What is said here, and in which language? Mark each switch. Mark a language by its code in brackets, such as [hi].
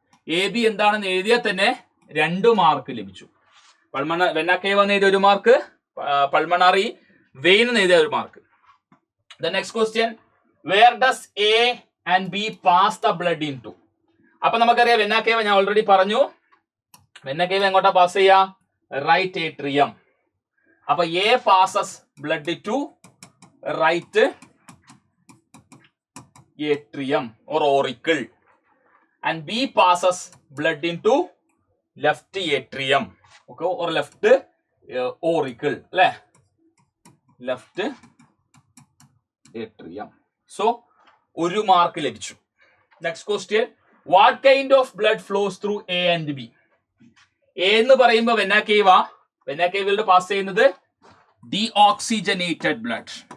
[ml] A B എന്താണെന്ന് എഴുതിയാൽ തന്നെ 2 മാർക്ക് ലഭിച്ചു. വെന കേവ എന്ന് എഴുതിയ 1 മാർക്ക്, പൾമണറി വെയിൻ എന്ന് എഴുതിയ 1 mark. [en] The next question, where does A and B pass the blood into? [ml] അപ്പൊ നമുക്കറിയാം വെന കേവ ഞാൻ ഓൾറെഡി പറഞ്ഞു. വെന കേവ എങ്ങോട്ടാ പാസ് ചെയ്യാ? Right atrium. [en] അപ്പൊ A passes blood to right atrium or auricle and B passes blood into left atrium, okay, or left auricle, അല്ലേ? left atrium. So [ml] 1 mark ലഭിച്ചു. [en] Next question, what kind of blood flows through A and B? [ml] A എന്ന് പറയുമ്പോൾ വെന കേവയിലൂടെ pass ചെയ്യുന്നത് deoxygenated blood.